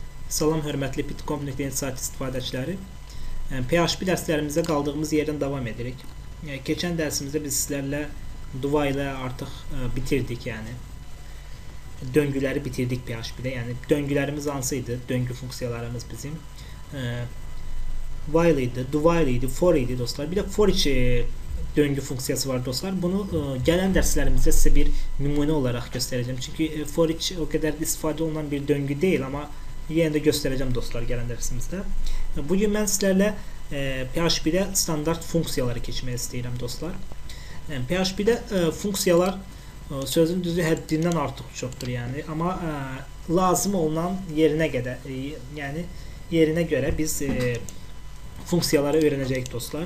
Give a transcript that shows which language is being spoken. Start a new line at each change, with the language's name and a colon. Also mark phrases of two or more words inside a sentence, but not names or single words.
Azerbaijani: Salam hörmətli Bitcoin.net sayt istifadəçiləri. PHP dərslərimizə qaldığımız yerdən davam edirik. Keçən dərsimizdə biz sizlərlə Dua ilə artıq bitirdik, yəni döngüləri bitirdik PHP-də. Yəni döngülərimiz hansıydı? Döngü funksiyalarımız bizim while idi,
English: do while
Azerbaijani: idi, for idi dostlar. Bir də
English: for each
Azerbaijani: döngü funksiyası var dostlar. Bunu gələn dərslərimizdə sizə bir nümunə olaraq göstərəcəm. Çünki
English: for each
Azerbaijani: o qədər istifadə olunan bir döngü deyil, amma yenə də göstərəcəm dostlar gələn dərsimizdə. Bugün mən sizlərlə PHP-də standart funksiyaları keçmək istəyirəm dostlar. PHP-də funksiyalar sözün düzü həddindən artıq çoxdur, yəni, amma lazım olunan yerinə qədər, yəni yerinə görə biz funksiyaları öyrənəcəyik dostlar.